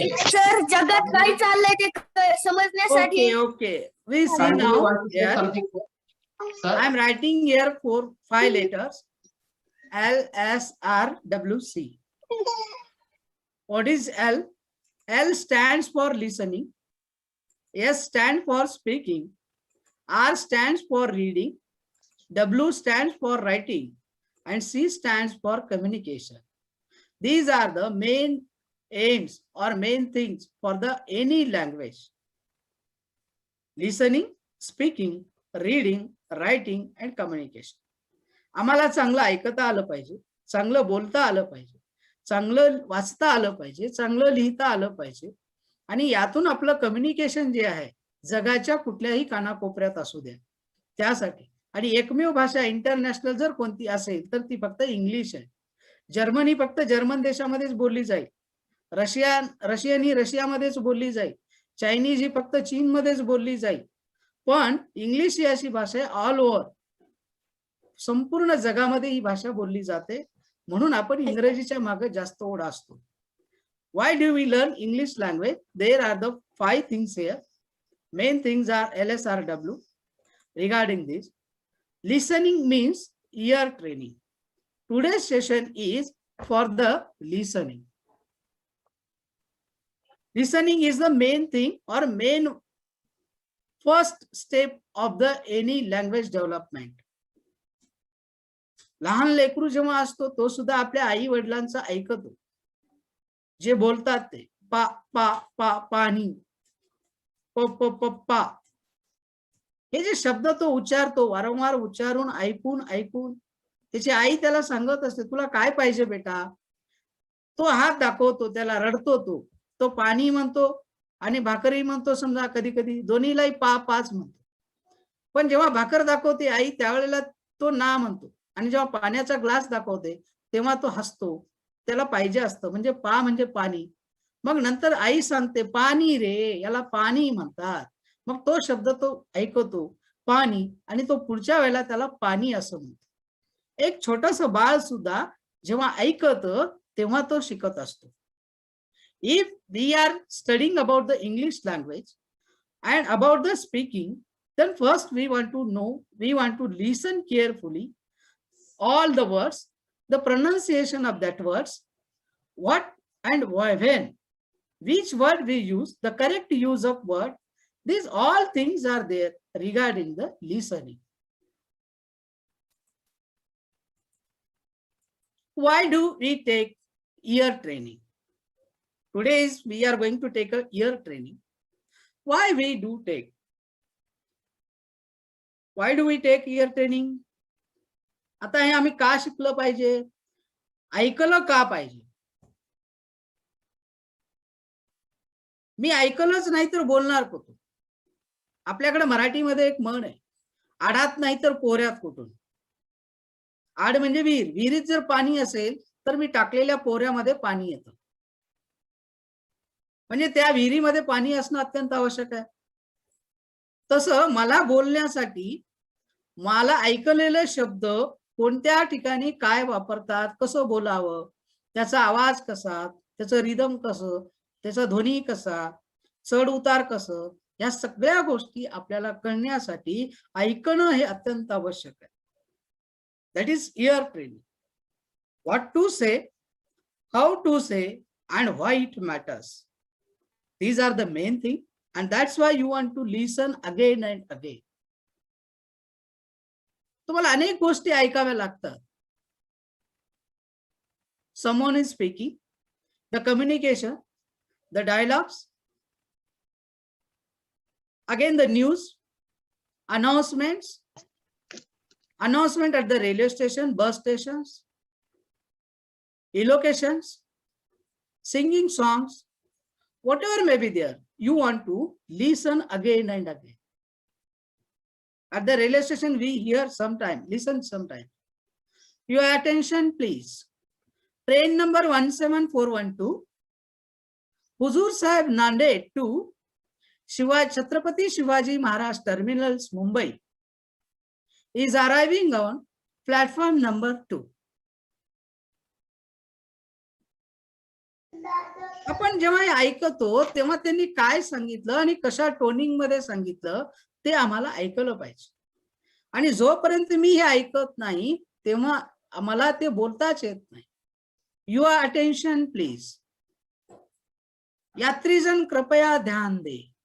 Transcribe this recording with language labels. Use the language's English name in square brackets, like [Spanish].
[Marathi] Sir जगात काय चाललंय ते समजण्यासाठी. [English] Okay. We see now. Here. I am writing here 4-5 letters. L, S, R, W, C. What is L? L stands for listening. S stands for speaking. R stands for reading. W stands for writing. And C stands for communication. These are the main aims or main things for the any language. Listening, speaking, reading, writing and communication. [Marathi] आम्हाला चांगलं ऐकता आलं पाहिजे, चांगलं बोलता आलं पाहिजे, चांगलं वाचता आलं पाहिजे, चांगलं लिहिता आलं पाहिजे. आणि यातून आपलं कम्युनिकेशन जे आहे जगाच्या कुठल्याही कानाकोपऱ्यात असू द्या त्यासाठी. आणि एकमेव भाषा इंटरनॅशनल जर कोणती असेल तर ती फक्त इंग्लिश आहे. जर्मनी फक्त जर्मन देशामध्येच बोलली जाईल. रशियन ही रशियामध्येच बोलली जाईल. चायनीज ही फक्त चीनमध्येच बोलली जाईल. पण इंग्लिश ही अशी भाषा आहे [English] all over, [Marathi] संपूर्ण जगामध्ये ही भाषा बोलली जाते. म्हणून आपण इंग्रजीच्या मागे जास्त ओढ असतो. [English] Why do we learn English language? There are the 5 things here. Main things are LSRW. Regarding this, listening means ear training. Today's session is for the listening. Listening is the main thing or main first step of the any language development. [Marathi] लहान लेकरू जेव्हा असतो तो सुद्धा आपल्या आई वडिलांचं ऐकतो, जे बोलतात ते. पा पा पा पाणी, प प पप्पा, हे जे शब्द तो उच्चारतो, वारंवार उच्चारून ऐकून ऐकून त्याची आई त्याला सांगत असते, तुला काय पाहिजे बेटा. तो हात दाखवतो, त्याला रडतो, तो पाणी म्हणतो आणि भाकरी म्हणतो. समजा कधी कधी दोन्हीलाही पाच म्हणतो. पण जेव्हा भाकर दाखवते आई त्यावेळेला तो ना म्हणतो, आणि जेव्हा पाण्याचा ग्लास दाखवते तेव्हा तो हसतो, त्याला पाहिजे असतं. म्हणजे पा म्हणजे पाणी. मग नंतर आई सांगते पाणी रे, याला पाणी म्हणतात. मग तो शब्द तो ऐकतो, पाणी, आणि तो पुढच्या वेळेला त्याला पाणी असं म्हणतो. एक छोटस बाळ सुद्धा जेव्हा ऐकत तेव्हा तो शिकत असतो. [English] If we are studying about the English language and about the speaking, then first we want to listen carefully all the words, the pronunciation of that words, what and why, when, which word we use, the correct use of word. These all things are there regarding the listening. Why do we take ear training? Today we are going to take a ear training. Why we do take? Why do we take ear training? [Marathi] आता हे आम्ही का शिकलं पाहिजे, ऐकलं का पाहिजे. मी ऐकलंच नाही तर बोलणार कुठून. आपल्याकडे मराठीमध्ये एक म्हण आहे, आडात नाही तर पोऱ्यात कुठून. आड म्हणजे विहीर, विहिरीत जर पाणी असेल तर मी टाकलेल्या पोऱ्यामध्ये पाणी येतं. म्हणजे त्या विहिरीमध्ये पाणी असणं अत्यंत आवश्यक आहे. तसं मला बोलण्यासाठी मला ऐकलेले शब्द कोणत्या ठिकाणी काय वापरतात, कसं बोलावं, त्याचा आवाज कसा, त्याचं रिदम कसं, त्याचा ध्वनी कसा, चढ उतार कसं, या सगळ्या गोष्टी आपल्याला कळण्यासाठी ऐकणं हे अत्यंत आवश्यक आहे. [English] That is ear training. What to say, how to say, and why it matters. These are the main thing, and that's why you want to listen again and again. [Marathi] तुम्हाला अनेक गोष्टी ऐकाव्या लागतात. [English] Someone is speaking, the communication, the dialogues, again the news, announcements, announcement at the railway station, bus stations, elocutions, singing songs, whatever may be there, you want to listen again and again. At the railway station, we hear sometime, listen sometime. Your attention, please. Train number 17412, Huzur Sahib Nanded to Chhatrapati Shivaji Maharaj Terminals, Mumbai, is arriving on platform number 2. [Marathi] आपण जेव्हा हे ऐकतो तेव्हा त्यांनी काय सांगितलं आणि कशा टोनिंग मध्ये सांगितलं ते आम्हाला ऐकलं पाहिजे. आणि जोपर्यंत मी हे ऐकत नाही तेव्हा आम्हाला ते बोलताच येत नाही. [English] Your attention please. [Hindi] यात्रीजन कृपया ध्यान दे.